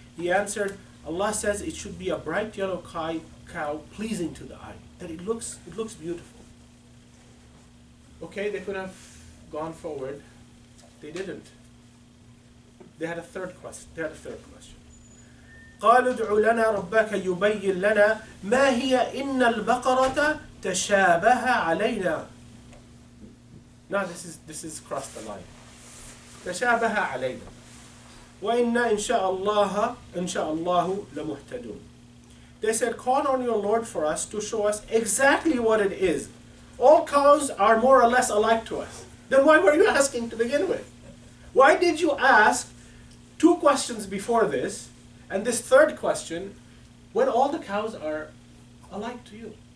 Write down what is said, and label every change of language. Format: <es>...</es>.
<en>He answered, Allah says it should be a bright yellow cow pleasing to the eye, that it looks beautiful. Okay, they could have gone forward. They didn't. They had a third question.</en> <ar>قالوا ادع لنا ربك يبين لنا ما هي إن البقرة تشابه علينا.</ar> <en>Now this is crossed the line.</en> <ar>تشابه علينا وإنا إن شاء الله لمهتدون.</ar> <en>They said, call on your Lord for us to show us exactly what it is. All cows are more or less alike to us. Then why were you asking to begin with? Why did you ask 2 questions before this, and this third question, when all the cows are alike to you?</en>